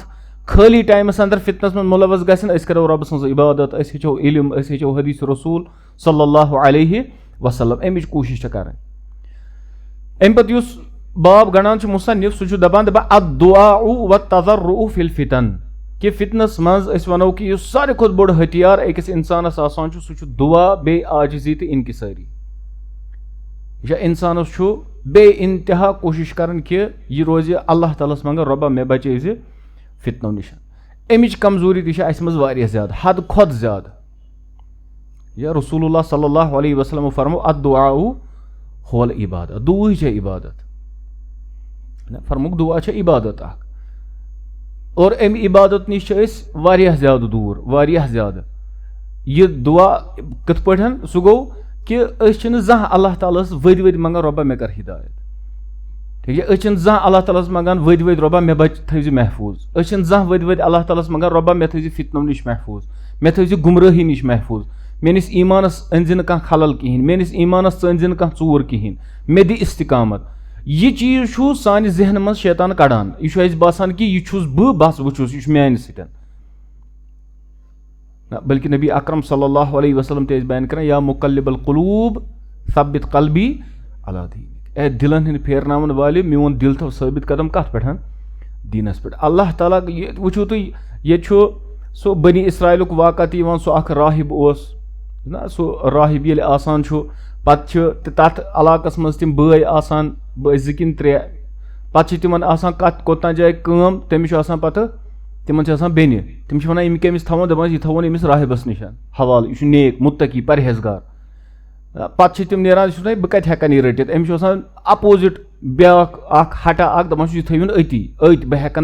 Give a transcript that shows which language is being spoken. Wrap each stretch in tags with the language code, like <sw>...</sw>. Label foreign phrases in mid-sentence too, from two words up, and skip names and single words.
<ks>खाली टाइमस अंदर फितनस में मुलवस गसन करो रब सज इबादत हेचो इल्म हेचो हदीस रसूल</ks> <ar>صلى الله عليه وسلم</ar> <ks>अमिच कोशिश कर अम पे बाब गणान मुसन्निफ सह दपान</ks> <ar>الدعاء والتضرع في الفتن</ar> <ks>कि फितनस मज वनो कि सारे खुद बोड़ हथियार अकिस इंसानस आसान सह दुआ बे आजिजी तो इनकिसारी या इंसानस बे इंतहा कोशिश कर कि यह रोज अल्लाह तालस मंगन रब्बा मे बचे फितनों निश अमिच कमजोरी तह ज्यादा हद खुद ज्यादा या रसूलुल्लाह</ks> <ar>صلى الله عليه وسلم</ar> <ks>फरमो</ks> <ar>الدعاء هو العبادة</ar> <ur>دعا ہے عبادت</ur> <ks>फरमुक</ks> <ur>دعا ہے عبادت</ur> <ks>और अम इबादत निश ज्यादा दूर ज्यादा यह दुआ कथ पे सह गो कि जहाँ अल्लाह तालस वद वद मंगान रब्बा मे कर हिदायत</ks> <ur>ٹھیک ہے</ur> <ks>जहाँ अल्लाह तालस मंगान वद वद रब्बा मे बच थी महफूज जहाँ वद वद अल्लाह तालस मंगान रब्बा मे थी फितनों निश महफूज मे थी गुमराही निश महफूज मेनिस ईमानस अन कह खलल कहें मेनिस ईमानस अन कह चूर कहें मे दि इस्तिकामत यह चीज सान जहन मज शैतान कड़ान यह बासान कि यह बस वुचुस यह मान सतन बल्कि नबी अकरम</ks> <ar>صلى الله عليه وسلم</ar> <ks>ते बयान कर</ks> <ar>يا مقلب القلوب ثبت قلبي على دينك</ar> <ks>ए दिलन हिंद फेरनावन वाले मोन दिल थो साबित कदम कत पे दीनस पे अल्लाह ताला वुचो तुम ये सो बनी इसराइलुक वाक़त सो राहिब ना सो राहिब ये आसान पे तथ इलाकस मज तम बय आसान बे किन त्रे पे तिमन कत कोतना जाए कम तमिस पे तिमन बेन तम वन यम कमिस थवन दपान यह थवन अमिस राहिबस निशान हवाल यह नेक मुत्तकी परहेजगार पे तम नेरान बह कत हेकन यह रटित अमिस अपोजिट ब्या हटा दपान यह थवन अति बह हेकन</ks>